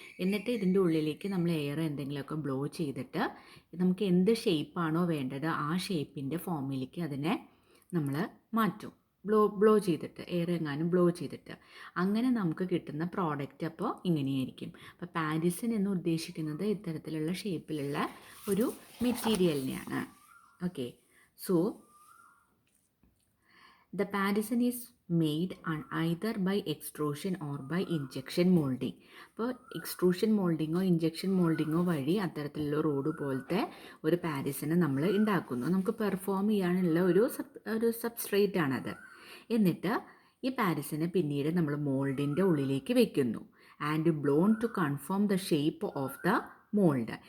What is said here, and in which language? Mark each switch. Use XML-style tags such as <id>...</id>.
<ml>എന്നിട്ട് ഇതിൻ്റെ ഉള്ളിലേക്ക് നമ്മൾ എയറോ എന്തെങ്കിലുമൊക്കെ ബ്ലോ ചെയ്തിട്ട് നമുക്ക് എന്ത് ഷേപ്പാണോ വേണ്ടത് ആ ഷേപ്പിൻ്റെ ഫോമിലേക്ക് അതിനെ നമ്മൾ മാറ്റും. ബ്ലോ ചെയ്തിട്ട്, എയർ എങ്ങാനും ബ്ലോ ചെയ്തിട്ട് അങ്ങനെ നമുക്ക് കിട്ടുന്ന പ്രോഡക്റ്റ് അപ്പോൾ ഇങ്ങനെയായിരിക്കും. അപ്പോൾ പാരിസൺ എന്ന് ഉദ്ദേശിക്കുന്നത് ഇത്തരത്തിലുള്ള ഷേപ്പിലുള്ള ഒരു മെറ്റീരിയലിനെയാണ്.</ml> <en>Okay, so the Paddison is made either by extrusion or by injection molding.</en> <ml>അപ്പോൾ എക്സ്ട്രൂഷൻ മോൾഡിങ്ങോ ഇഞ്ചക്ഷൻ മോൾഡിങ്ങോ വഴി അത്തരത്തിലുള്ള റോഡ് പോലത്തെ ഒരു പാരിസിനെ നമ്മൾ ഉണ്ടാക്കുന്നു. നമുക്ക് പെർഫോം ചെയ്യാനുള്ള ഒരു സബ്സ്ട്രേറ്റ് ആണത്. എന്നിട്ട് ഈ പാരിസിനെ പിന്നീട് നമ്മൾ മോൾഡിൻ്റെ ഉള്ളിലേക്ക് വെക്കുന്നു.</ml> <en>And blown to confirm the shape of the mould.</en>